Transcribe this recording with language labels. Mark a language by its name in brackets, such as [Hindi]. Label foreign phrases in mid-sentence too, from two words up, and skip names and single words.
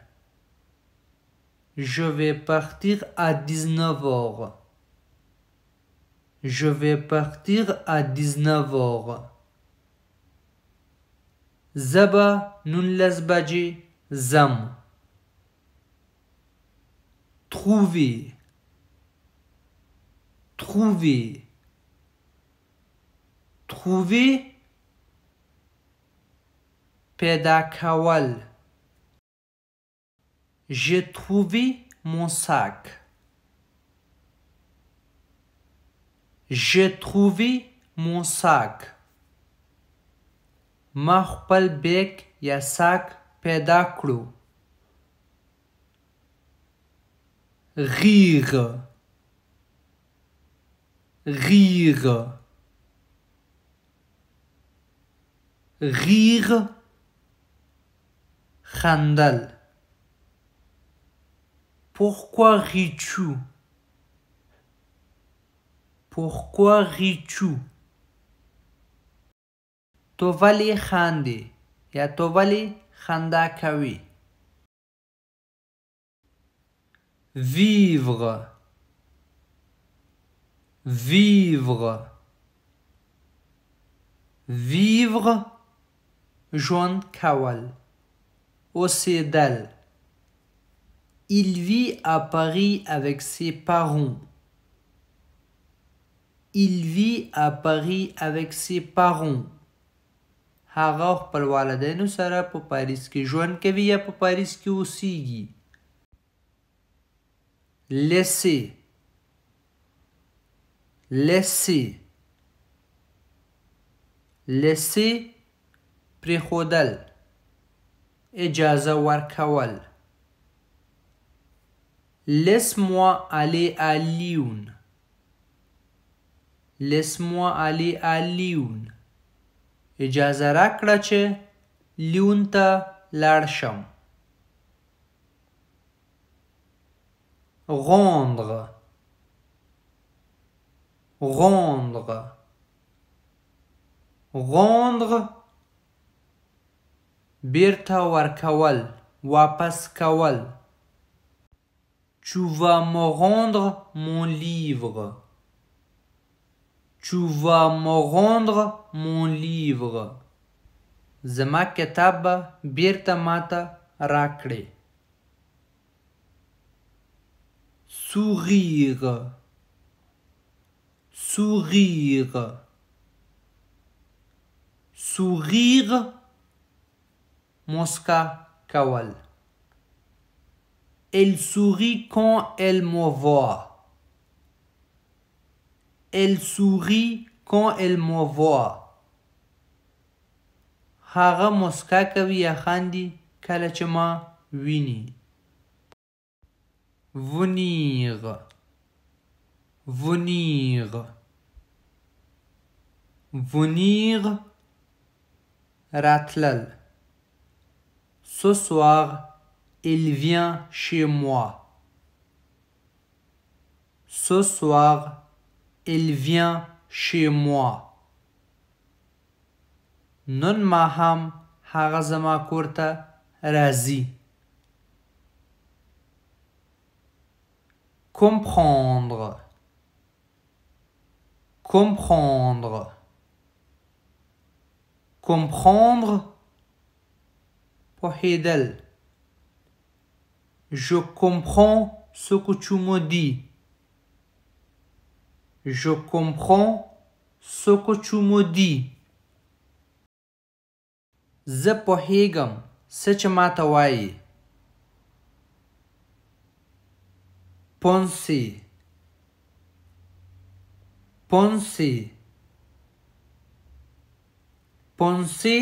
[French] Je vais partir à 19h. Je vais partir à 19h. [Pashto] زبا 19 بجې ځم. [French] Trouver. Trouver. Trouver. [Pashto] پیدا کول. [French] J'ai trouvé mon sac. J'ai trouvé mon sac. [Pashto] ما خپل بیگ یا ساک پیدا کړو. [French] Rire. Rire. Rire. خندل. Pourquoi ris-tu? Pourquoi ris-tu? [Pashto] تو ولی خندی یا تو ولی خنده کوي. [French] Vivre. Vivre. Vivre. [Pashto] ژوند کول. اوسیدل. [French] Il vit à Paris avec ses parents. Il vit à Paris avec ses parents. [Pashto] هغه خپل والدینو سره په پاریس کې ژوند کوي یا په پاریس کې اوسیږي. [French] laisser laisser laisser [Pashto] پرېښودل اجازه ورکول [French] laisse-moi aller à Lyon laisse-moi aller à Lyon [Pashto] اجازه راکړه چې لیون ته لاړ شم [French] rendre rendre rendre [Pashto] بیرته ورکول واپس کول [French] Tu vas me rendre mon livre. Tu vas me rendre mon livre. [Pashto] زما کتاب بیرته ماته راکړې. [French] Sourire. Sourire. Sourire. [Pashto] مسکا کول. [French] Elle sourit quand elle me voit. Elle sourit quand elle me voit. [Pashto] هغه مسکا کوي یا خاندي کله چې ما ویني. [French] Venir. Venir. Venir. راتلل. Ce soir, il vient chez moi. Ce soir, il vient chez moi. [Pashto] نن ماښام هغه زما کور ته راځي. [French] Comprendre. Comprendre. Comprendre. پوهیدل. Je comprends ce que tu me dis. Je comprends ce que tu me dis. [Pashto] زه پوهیږم څه چې ماته وایي. [French] Penser. Penser. Penser.